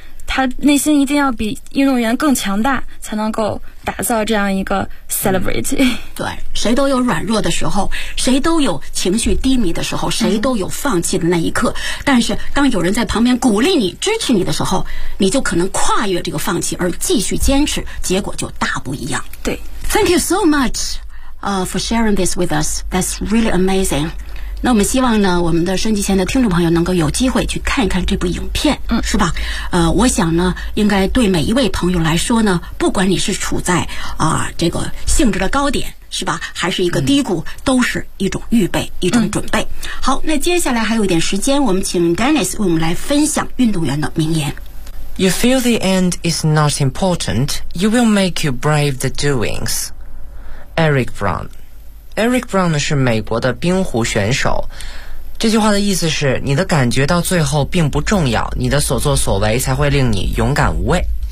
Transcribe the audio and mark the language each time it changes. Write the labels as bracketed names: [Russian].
[Chinese] 他内心一定要比运动员更强大，才能够打造这样一个 celebrity。对，谁都有软弱的时候，谁都有情绪低迷的时候，谁都有放弃的那一刻。但是当有人在旁边鼓励你、支持你的时候，你就可能跨越这个放弃而继续坚持，结果就大不一样。对 [English] ，Thank you so much, for sharing this with us. That's really amazing. [Chinese] 那我们希望呢，我们的收音机前的听众朋友能够有机会去看一看这部影片，嗯，是吧？我想呢，应该对每一位朋友来说呢，不管你是处在这个性质的高点，是吧，还是一个低谷，都是一种预备，一种准备。好，那接下来还有一点时间，我们请 Dennis 为我们来分享运动员的名言。 [English] You feel the end is not important, you will make you brave the doings. Eric Brown. [Chinese] Eric Brown 是美国的冰壶选手，这句话的意思是你的感觉到最后并不重要，你的所作所为才会令你勇敢无畏。